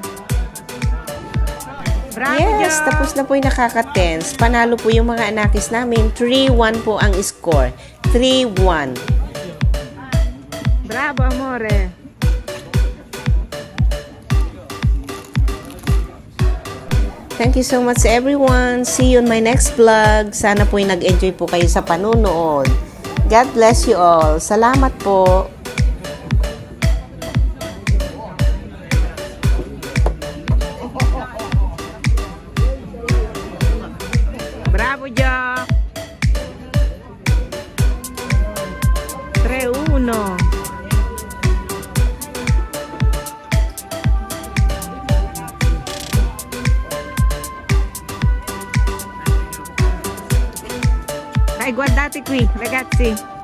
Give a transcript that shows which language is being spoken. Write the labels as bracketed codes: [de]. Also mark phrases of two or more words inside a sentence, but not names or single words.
[tl] Bravo, Yes, Diyos. tapos na po yung nakaka-tense. Panalo po yung mga anakis namin. 3-1 po ang score. 3-1. [it] Bravo, amore. [en] Thank you so much everyone. See you in my next vlog. [tl] Sana po yung nag-enjoy po kayo sa panunood. [en] God bless you all. [tl] Salamat po. Bravo, Joe. 3-1. [it] Dai, guardate qui, ragazzi.